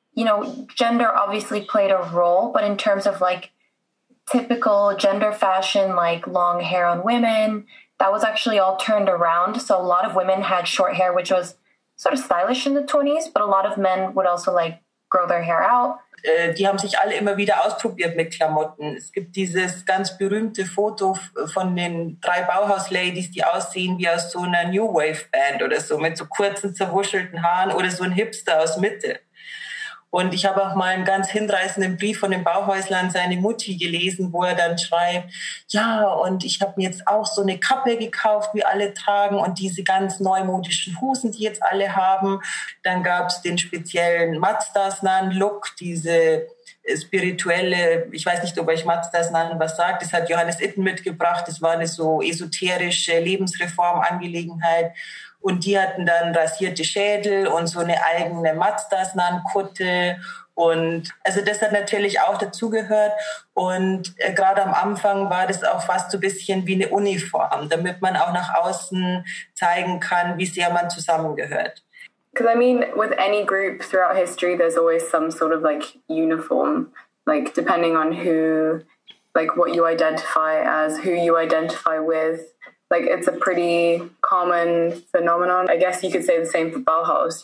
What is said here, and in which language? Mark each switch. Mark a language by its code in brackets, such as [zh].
[en] Gender obviously played a role, but in terms of typical gender fashion, long hair on women, that was actually all turned around. So a lot of women had short hair, which was sort of stylish in the 20s, but a lot of men would also grow their hair out. [de] Die haben sich alle immer wieder ausprobiert mit Klamotten. Es gibt dieses ganz berühmte Foto von den 3 Bauhaus-Ladies, die aussehen wie aus so einer New Wave Band oder so, mit so kurzen, zerwuschelten Haaren oder so ein Hipster aus Mitte. Und ich habe auch mal einen ganz hinreißenden Brief von dem Bauhäusler an seine Mutti gelesen, wo er dann schreibt, ja, und ich habe mir jetzt auch so eine Kappe gekauft, wie alle tragen, und diese ganz neumodischen Hosen, die jetzt alle haben. Dann gab es den speziellen Mazdasnan-Look, diese spirituelle, ich weiß nicht, ob euch Mazdasnan was sagt, das hat Johannes Itten mitgebracht, das war eine so esoterische Lebensreformangelegenheit. Und die hatten dann rasierte Schädel und so eine eigene Mazdasnan-Kutte. Und also das hat natürlich auch dazugehört. Und gerade am Anfang war das auch fast so ein bisschen wie eine Uniform, damit man auch nach außen zeigen kann, wie sehr man zusammengehört. [en] Because I mean, with any group throughout history, there's always some sort of like uniform, like depending on who, like what you identify as, who you identify with. Like it's a pretty common phenomenon. I guess you could say the same for Bauhaus.